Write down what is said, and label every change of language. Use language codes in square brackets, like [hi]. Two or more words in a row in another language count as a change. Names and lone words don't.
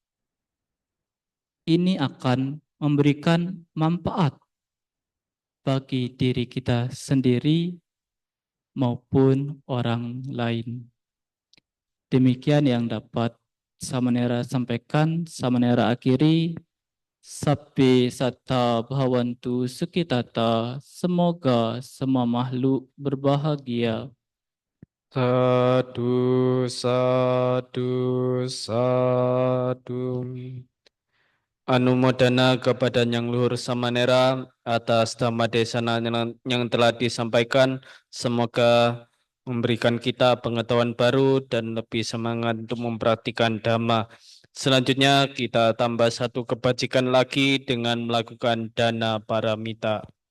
[id] Ini akan memberikan manfaat bagi diri kita sendiri maupun orang lain. Demikian yang dapat Samanera sampaikan, Samanera akhiri. [pi] Sabbe satta bhavantu sukhitata. [id] Semoga semua makhluk berbahagia. [pi] Sadu, sadu, sadu. [id] Anumodana kepada Yang Luhur Samanera atas dhamma desana yang telah disampaikan. Semoga memberikan kita pengetahuan baru dan lebih semangat untuk mempraktikkan dhamma. Selanjutnya kita tambah satu kebajikan lagi dengan melakukan dana paramita.